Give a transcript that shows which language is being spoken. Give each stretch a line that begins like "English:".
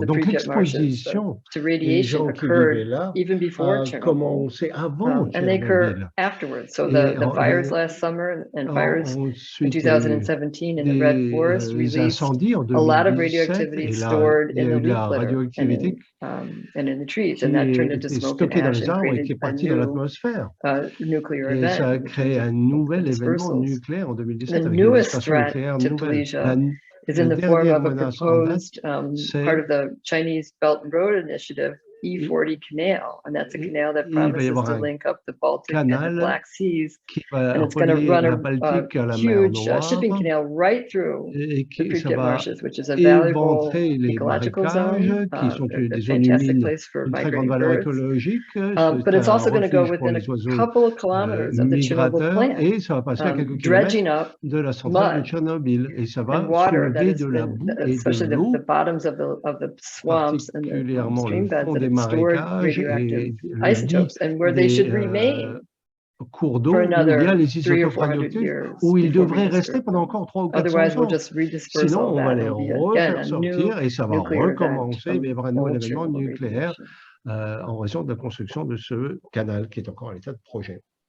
French: Donc l'exposition des gens qui vivaient là a commencé avant Tchernobyl.
English: So the fires last summer and fires in 2017 in the Red Forest released a lot of radioactivity stored in the leaf litter and in the trees, and that turned into smoke and ash and created a new nuclear
French: event. Et ça a créé un nouvel événement nucléaire en 2017 avec une dispersion nucléaire nouvelle.
English: Is in the form of a proposed part of the Chinese Belt and Road Initiative, E40 Canal, and that's a canal that promises to link up the Baltic and the Black Seas, and it's going to run a huge shipping canal right through the Pripyat marshes, which is a valuable ecological zone, a fantastic place for migrating birds, but it's also going to go within a couple of kilometers of the Chernobyl plant, dredging up mud and water that has been, especially the bottoms of the swamps and the stream beds that have stored radioactive isotopes, and where they should remain
French: cours d'eau où il y a les isotopes radioactifs, où ils devraient rester pendant encore 300 ou 400 ans. Sinon, on va les refaire sortir et ça va recommencer. Il va y avoir un nouvel événement nucléaire en raison de la construction de ce canal qui est encore à l'état de projet.